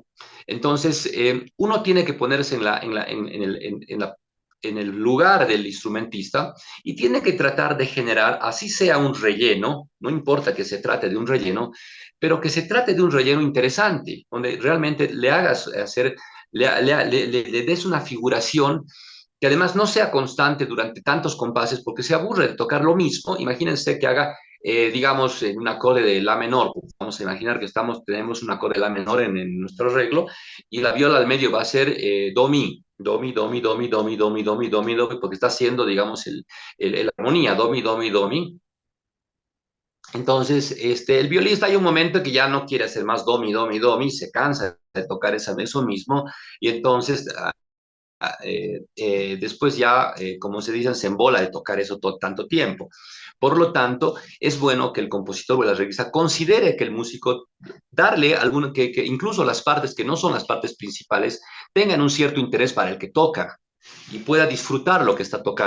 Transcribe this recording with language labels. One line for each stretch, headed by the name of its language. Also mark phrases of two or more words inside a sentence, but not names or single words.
Spanish: Entonces, uno tiene que ponerse en el lugar del instrumentista y tiene que tratar de generar, así sea un relleno, no importa que se trate de un relleno, pero que se trate de un relleno interesante, donde realmente le hagas hacer, le des una figuración que además no sea constante durante tantos compases porque se aburre de tocar lo mismo. Imagínense que haga, digamos, en un acorde de la menor. Vamos a imaginar que tenemos un acorde de la menor en nuestro arreglo y la viola al medio va a ser do, mi. Do, mi, do, mi, do, mi, do, mi, do, mi, do, mi, do, mi, do, mi, porque está haciendo, digamos, el armonía, do, mi, do, mi, do, mi. Entonces, el violista hay un momento que ya no quiere hacer más do, mi, do, mi, do, mi, se cansa de tocar eso mismo y entonces después ya, como se dice, se embola de tocar eso todo, tanto tiempo. Por lo tanto, es bueno que el compositor o la revista considere que el músico, darle alguno, que incluso las partes que no son las partes principales tengan un cierto interés para el que toca y pueda disfrutar lo que está tocando.